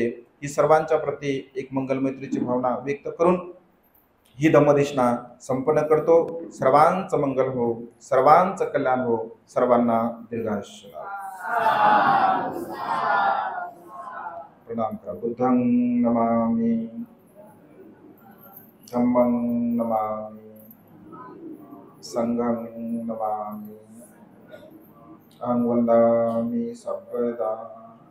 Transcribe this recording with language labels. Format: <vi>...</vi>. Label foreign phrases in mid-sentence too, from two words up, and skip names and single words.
<mr>ही सर्वांच्या प्रती एक मंगलमैत्रीची भावना व्यक्त करून ही धम्मदेशना संपन्न करतो. सर्वांचं मंगल हो, सर्वांचं कल्याण हो, सर्वांना दीर्घायुष्य लाभो. प्रणाम करा.</mr> <pi>बुद्धं नमामि, धम्मं नमामि, संघं नमामि, अहं वन्दामि सर्वदा.</pi>